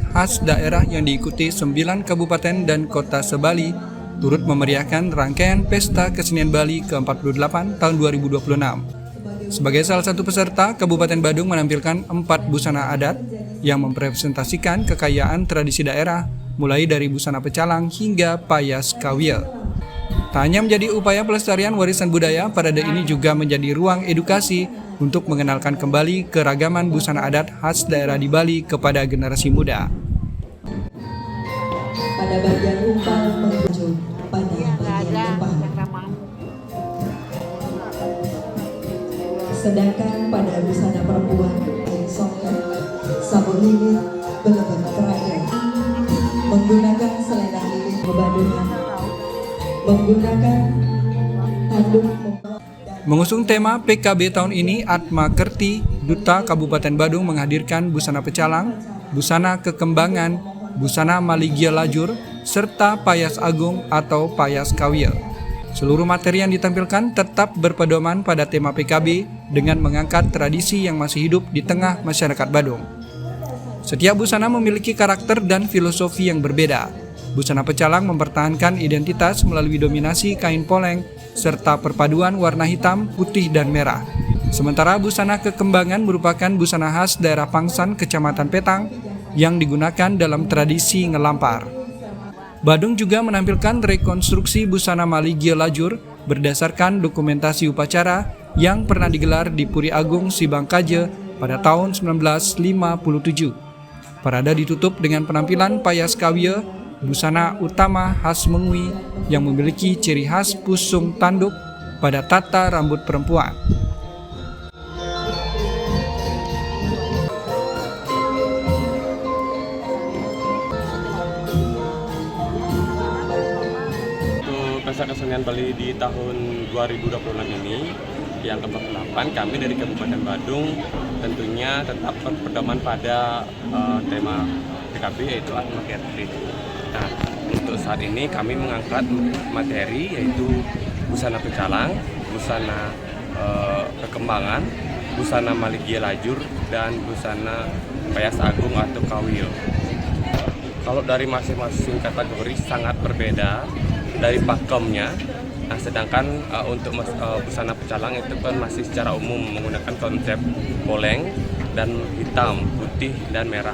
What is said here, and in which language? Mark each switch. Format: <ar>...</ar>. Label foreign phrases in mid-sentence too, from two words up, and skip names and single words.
<id>khas daerah yang diikuti 9 kabupaten dan kota se-Bali turut memeriahkan rangkaian Pesta Kesenian Bali ke-48 tahun 2026. Sebagai salah satu peserta, Kabupaten Badung menampilkan 4 busana adat yang mempresentasikan kekayaan tradisi daerah, mulai dari busana pecalang hingga payas kawil. Tak hanya menjadi upaya pelestarian warisan budaya, parade ini juga menjadi ruang edukasi untuk mengenalkan kembali keragaman busana adat khas daerah di Bali kepada generasi muda. Pada bagian umpal menuju pada bagian depan. Sedangkan pada busana perempuan, songket, sabun lilin, belebet terakhir, menggunakan selendang lilin Badungan, menggunakan tanduk. Mengusung tema PKB tahun ini, Atma Kerti, Duta Kabupaten Badung menghadirkan busana pecalang, busana kekembangan, busana Maligia Lajur, serta payas agung atau payas kawil. Seluruh materi yang ditampilkan tetap berpedoman pada tema PKB dengan mengangkat tradisi yang masih hidup di tengah masyarakat Badung. Setiap busana memiliki karakter dan filosofi yang berbeda. Busana pecalang mempertahankan identitas melalui dominasi kain poleng serta perpaduan warna hitam, putih, dan merah. Sementara busana kekembangan merupakan busana khas daerah Pangsan, Kecamatan Petang, yang digunakan dalam tradisi ngelampar. Badung juga menampilkan rekonstruksi busana Maligia Lajur berdasarkan dokumentasi upacara yang pernah digelar di Puri Agung Sibangkaje pada tahun 1957. Parade ditutup dengan penampilan payas kawil, busana utama khas Mengwi yang memiliki ciri khas pusung tanduk pada tata rambut perempuan. Untuk Pesta Kesenian Bali di tahun 2026 ini yang ke-48, kami dari Kabupaten Badung tentunya tetap berpedoman pada tema PKB yaitu Atma Kerti. Nah, untuk saat ini kami mengangkat materi yaitu busana pecalang, busana kekembangan, busana Maligia Lajur, dan busana payas agung atau kawil. Kalau dari masing-masing kategori sangat berbeda dari pakemnya. Nah, sedangkan untuk busana pecalang itu kan masih secara umum menggunakan konsep poleng dan hitam, putih, dan merah.</id>